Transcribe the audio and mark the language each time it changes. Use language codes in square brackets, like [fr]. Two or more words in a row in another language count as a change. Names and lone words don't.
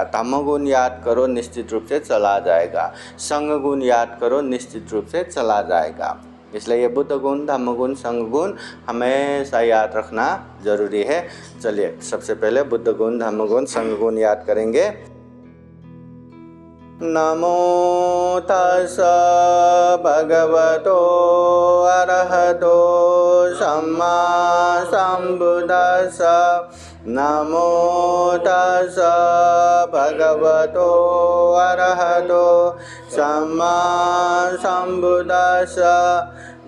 [hi] धम्म गुण याद करो, निश्चित रूप से चला जाएगा। संग गुण याद करो, निश्चित रूप से चला जाएगा। इसलिए ये बुद्ध गुण, धम्म गुण, संग गुण हमेशा याद रखना जरूरी है। चलिए सबसे पहले बुद्ध गुण, धम्म गुण, संग गुण याद करेंगे। [pi] नमो तस्सा भगवतो अरहतो सम्मा सम्बुद्दस्सा। नमो तस्सा भगवतो अरहतो सम्मा सम्बुद्दस्सा।